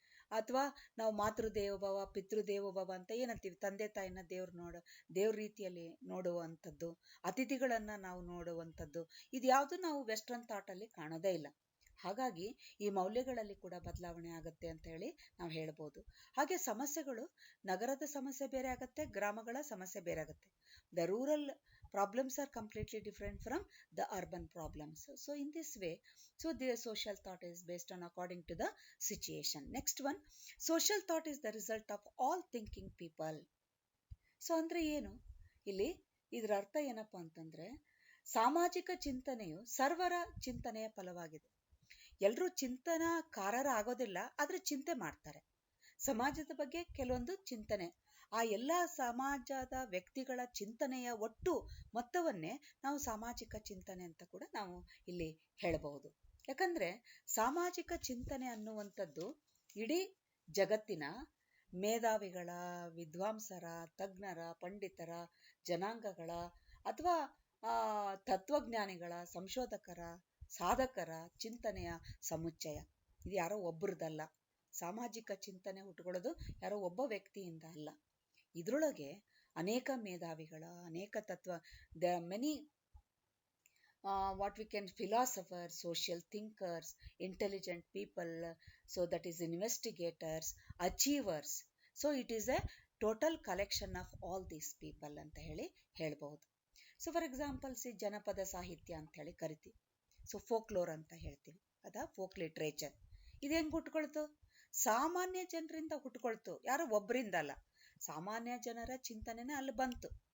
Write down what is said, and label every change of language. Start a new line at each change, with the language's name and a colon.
Kannada: ಅಥವಾ ನಾವು ಮಾತೃದೇವೋಭವ, ಪಿತೃದೇವೋಭವ ಅಂತ ಏನಂತೀವಿ, ತಂದೆ ತಾಯಿನ ದೇವ್ರ ರೀತಿಯಲ್ಲಿ ನೋಡುವಂಥದ್ದು, ಅತಿಥಿಗಳನ್ನ ನಾವು ನೋಡುವಂಥದ್ದು, ಇದ್ಯಾವುದು ನಾವು ವೆಸ್ಟರ್ನ್ ಥಾಟಲ್ಲಿ ಕಾಣೋದೇ ಇಲ್ಲ. ಹಾಗಾಗಿ ಈ ಮೌಲ್ಯಗಳಲ್ಲಿ ಕೂಡ ಬದಲಾವಣೆ ಆಗುತ್ತೆ ಅಂತ ಹೇಳಿ ನಾವು ಹೇಳ್ಬೋದು. ಹಾಗೆ ಸಮಸ್ಯೆಗಳು, ನಗರದ ಸಮಸ್ಯೆ ಬೇರೆ ಆಗುತ್ತೆ, ಗ್ರಾಮಗಳ ಸಮಸ್ಯೆ ಬೇರೆ ಆಗುತ್ತೆ.
English: The rural problems are completely different from the urban problems. So in this way, the social thought is based on according to the situation. Next one, social thought is the result of all thinking people.
Kannada: So ಅಂದ್ರೆ ಏನು ಇಲ್ಲಿ? ಇದರ ಅರ್ಥ ಏನಪ್ಪಾ ಅಂತಂದ್ರೆ, ಸಾಮಾಜಿಕ ಚಿಂತನೆಯು ಸರ್ವರ ಚಿಂತನೆಯ ಫಲವಾಗಿದೆ. ಎಲ್ಲರೂ ಚಿಂತನಾಕಾರರ ಆಗೋದಿಲ್ಲ, ಆದ್ರೆ ಚಿಂತೆ ಮಾಡ್ತಾರೆ ಸಮಾಜದ ಬಗ್ಗೆ. ಕೆಲವೊಂದು ಚಿಂತನೆ, ಆ ಎಲ್ಲ ಸಮಾಜದ ವ್ಯಕ್ತಿಗಳ ಚಿಂತನೆಯ ಒಟ್ಟು ಮೊತ್ತವನ್ನೇ ನಾವು ಸಾಮಾಜಿಕ ಚಿಂತನೆ ಅಂತ ಕೂಡ ನಾವು ಇಲ್ಲಿ ಹೇಳಬಹುದು. ಯಾಕಂದ್ರೆ ಸಾಮಾಜಿಕ ಚಿಂತನೆ ಅನ್ನುವಂಥದ್ದು ಇಡೀ ಜಗತ್ತಿನ ಮೇಧಾವಿಗಳ, ವಿದ್ವಾಂಸರ, ತಜ್ಞರ, ಪಂಡಿತರ, ಜನಾಂಗಗಳ, ಅಥವಾ ತತ್ವಜ್ಞಾನಿಗಳ, ಸಂಶೋಧಕರ, ಸಾಧಕರ ಚಿಂತನೆಯ ಸಮುಚ್ಚಯ. ಇದು ಯಾರೋ ಒಬ್ಬರದಲ್ಲ. ಸಾಮಾಜಿಕ ಚಿಂತನೆ ಹುಟ್ಟುಕೊಳ್ಳೋದು ಯಾರೋ ಒಬ್ಬ ವ್ಯಕ್ತಿಯಿಂದ ಅಲ್ಲ. ಇದ್ರೊಳಗೆ ಅನೇಕ ಮೇಧಾವಿಗಳ, ಅನೇಕ
English: The many what we can philosophers, social thinkers, intelligent people, so that is investigators, achievers. So it is a total collection of all these people
Kannada: ಅಂತ ಹೇಳ್ಬಹುದು. ಸೊ ಫಾರ್ ಎಕ್ಸಾಂಪಲ್, ಜನಪದ ಸಾಹಿತ್ಯ ಅಂತ ಹೇಳಿ ಕರಿತೀವಿ. ಸೊ ಫೋಕ್ಲೋರ್ ಅಂತ ಹೇಳ್ತೀವಿ, ಫೋಕ್ ಲಿಟ್ರೇಚರ್. ಇದು ಹೆಂಗ್ ಹುಟ್ಕೊಳ್ತು? ಸಾಮಾನ್ಯ ಜನರಿಂದ ಹುಟ್ಕೊಳ್ತು, ಯಾರೋ ಒಬ್ಬರಿಂದ ಅಲ್ಲ. ಸಾಮಾನ್ಯ ಜನರ ಚಿಂತನೆನೇ ಅಲ್ಲಿ ಬಂತು.